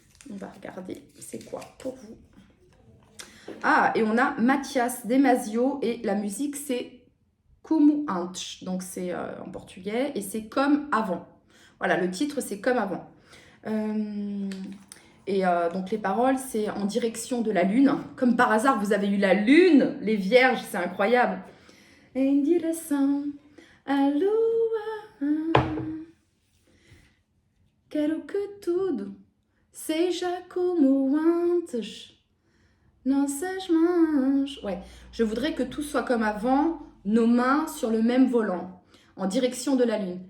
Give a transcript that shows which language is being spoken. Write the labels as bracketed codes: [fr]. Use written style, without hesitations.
[fr] On va regarder, c'est quoi pour vous? Ah, et on a Mathias Damasio, et la musique, c'est Como Antes. Donc, c'est en portugais, et c'est Comme avant. Voilà, le titre, c'est Comme avant. Donc, les paroles, c'est En direction de la lune. Comme par hasard, vous avez eu la lune, les Vierges, c'est incroyable. [pt] Em direção à lua, quero que tudo seja como antes, nossas mãos. [fr] Ouais, je voudrais que tout soit comme avant, nos mains sur le même volant, en direction de la lune.